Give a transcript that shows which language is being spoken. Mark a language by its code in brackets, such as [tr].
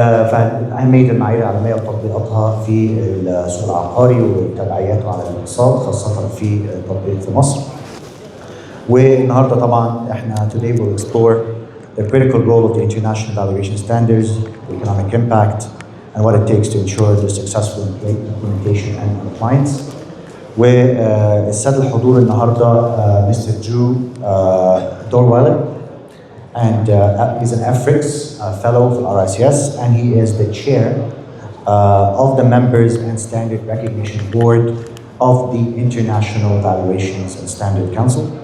[ar] فأهمية المعايير العالمية وتطبيقاتها في السوق العقاري وتبعياته على الاقتصاد، خاصة في التطبيق في مصر. والنهارده طبعا احنا [en] today we'll explore the critical role of the International Valuation Standards, the economic impact, and what it takes to ensure the successful implementation and compliance. [ar] والسادة الحضور النهارده Mr. [en] Drew Dorweiler, and he's an MRICS fellow for RICS, and he is the chair of the members and standard recognition board of the International Valuations and Standard Council.